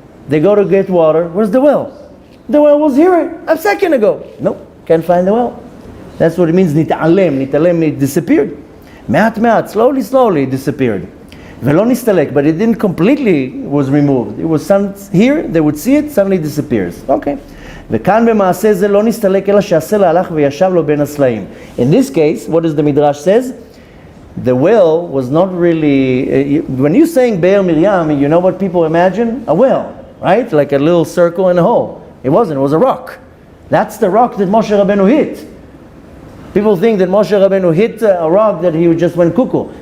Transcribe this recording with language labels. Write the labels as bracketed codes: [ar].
[en] They go to get water. Where's the well? The well was here a second ago. Nope, can't find the well. That's what it means, nit'alem. Nit'alem, it disappeared. Me'at, slowly it disappeared. [he] Velo nistalek, [en] but it didn't completely was removed. It was here, they would see it, suddenly it disappears. Okay. [he] וכאן במעשה זה לא נסתלק אלא שהסלע הלך וישב לו בין הסלעים. [en] In this case, what does the Midrash says? The well was not really, when you're saying Be'er Miriam, you know what people imagine? A well, right? Like a little circle and a hole. It wasn't, it was a rock. That's the rock that Moshe Rabbeinu hit. People think that Moshe Rabbeinu hit a rock that he just went cuckoo.